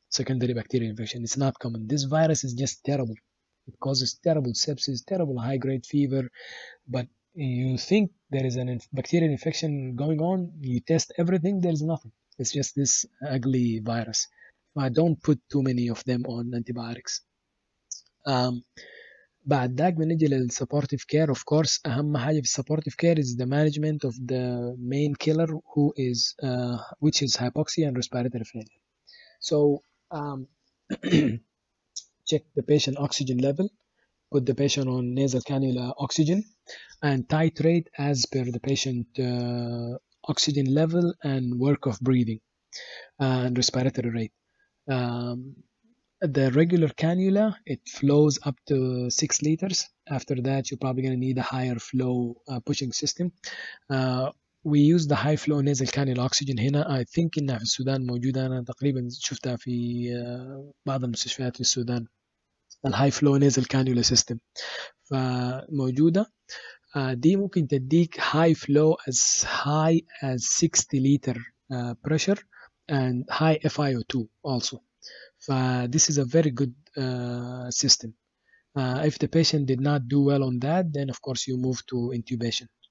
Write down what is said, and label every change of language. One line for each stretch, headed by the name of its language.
English: Secondary bacterial infection, it's not common. This virus is just terrible. It causes terrible sepsis, terrible high-grade fever, but you think there is a bacterial infection going on, you test everything, there is nothing. It's just this ugly virus. Don't put too many of them on antibiotics.
Arabic: بعد ذاك بنجي للسبورتيف كير.
English: of course
Arabic: أهم حاجة في السبورتيف كير
English: is the management of the main killer, who is which is hypoxia and respiratory failure. So check the patient oxygen level, put the patient on nasal cannula oxygen, and titrate as per the patient oxygen level and work of breathing and respiratory rate. The regular cannula, it flows up to 6 liters. After that, you're probably going to need a higher flow pushing system. We use the high flow nasal cannula oxygen
Arabic: هنا.
English: I think
Arabic: إنها في السودان موجودة. أنا تقريبا شفتها في بعض المستشفيات في السودان. الهاي فلو نازل كانيولا سيستم فموجودة. دي ممكن تديك
English: high flow as high as 60 liter pressure and high FiO2 also. This is a very good system. If the patient did not do well on that, then of course you move to intubation.